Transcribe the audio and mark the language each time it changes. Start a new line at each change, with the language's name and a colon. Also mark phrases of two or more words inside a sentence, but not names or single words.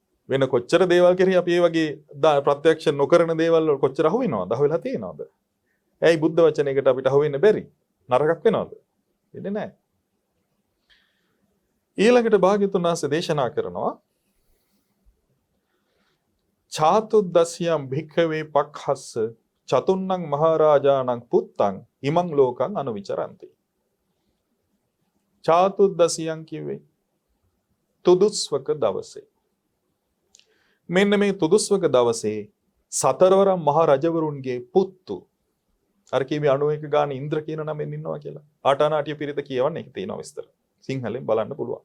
Sinhala: වෙන කොච්චර දේවල් කෙරෙහි අපි මේ වගේ ප්‍රත්‍යක්ෂ නොකරන දේවල් වල කොච්චර අහු වෙනවද? අහු වෙලා තියෙනවද? ඇයි බුද්ධ වචනයකට අපිට අහු වෙන්න බැරි? නරකක් වෙනවද? වෙන්නේ නැහැ. ඊළඟට භාග්‍යවතුන් වහන්සේ දේශනා කරනවා
Pali: චාතුද්දසියම් භික්ඛවේ පක්ඛස්ස චතුන්නං මහරජාණං පුත්තං ඉමං ලෝකං අනුවිචරಂತಿ.
Sinhala: චාතුද්දසියම් කිව්වේ තුදුස්වක දවසේ. මෙන්න මේ තුදුස්වක දවසේ සතරවරම් මහ රජවරුන්ගේ පුත්තු අර කිව්වේ 91 ගාන ඉන්ද්‍ර කියන නමෙන් ඉන්නවා කියලා. ආටානාටිය පිරිත කියවන්න ඒක තියෙනවා විස්තර. සිංහලෙන් බලන්න පුළුවන්.